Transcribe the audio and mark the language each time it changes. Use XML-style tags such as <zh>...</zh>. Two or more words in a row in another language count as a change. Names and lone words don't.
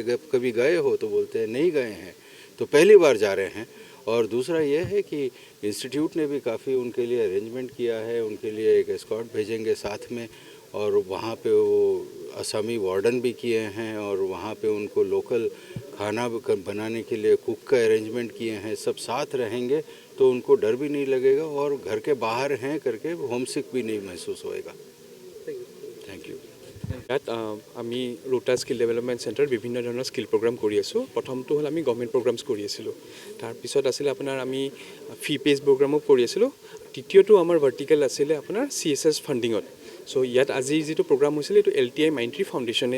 <hi>कभी गए हो तो बोलते हैं नहीं गए हैं तो पहली बार जा रहे हैं और दूसरा ये है कि इंस्टीट्यूट ने भी काफ़ी उनके लिए अरेंजमेंट किया है उनके लिए एक एस्कॉर्ट भेजेंगे साथ में और वहाँ पे वो असमी वार्डन भी किए हैं और वहाँ पे उनको लोकल खाना बनाने के लिए कुक का अरेंजमेंट किए हैं सब साथ रहेंगे तो उनको डर भी नहीं लगेगा और घर के बाहर हैं करके होमसिक भी नहीं महसूस होएगा</hi> <en>thank you</en> <as>ইয়াত আমি ৰোটা স্কিল ডেভেলপমেণ্ট চেণ্টাৰ বিভিন্ন ধৰণৰ স্কিল প্ৰগ্ৰাম কৰি আছোঁ প্ৰথমটো হ'ল আমি</as> <en>government programs</en> <as>কৰি আছিলোঁ তাৰপিছত আছিলে আপোনাৰ আমি ফি পেজ প্ৰগ্ৰামো কৰি আছিলোঁ তৃতীয়টো আমাৰ ভাৰ্টিকেল আছিলে আপোনাৰ CSS ফাণ্ডিঙত সো ইয়াত আজি যেটো প্ৰগ্ৰাম হৈছিল এটো LTI Mindtree ফাউণ্ডেশ্যনে</as>